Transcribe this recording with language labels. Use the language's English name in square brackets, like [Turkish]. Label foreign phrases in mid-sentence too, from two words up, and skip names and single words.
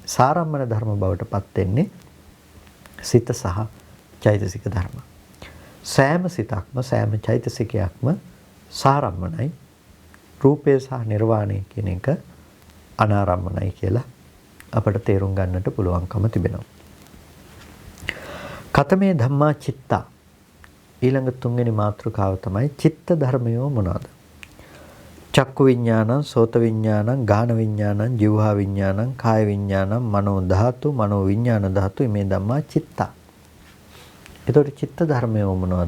[Sinhala] සාරම්මන ධර්ම බවට පත් වෙන්නේ සිත සහ චෛතසික ධර්ම. සෑම සිතක්ම සෑම චෛතසිකයක්ම සාරම්මනයි. රූපය සහ නිර්වාණය කියන එක අනාරම්මනයි කියලා අපට තේරුම් ගන්නට පුළුවන්කම තිබෙනවා. [Pali] කතමේ ධම්මා චිත්තා. [Sinhala] ඊළඟ තුන්වෙනි මාතෘකාව තමයි චිත්ත ධර්මයෝ මොනවාද? [Pali] චක්කු විඥානං, සෝත විඥානං, ගාන විඥානං, જીවහා විඥානං, කාය විඥානං, මනෝ ධාතු, මනෝ විඥාන ධාතු මේ ධම්මා චිත්තා. [Sinhala] එතකොට චිත්ත ධර්මයෝ මොනවාද?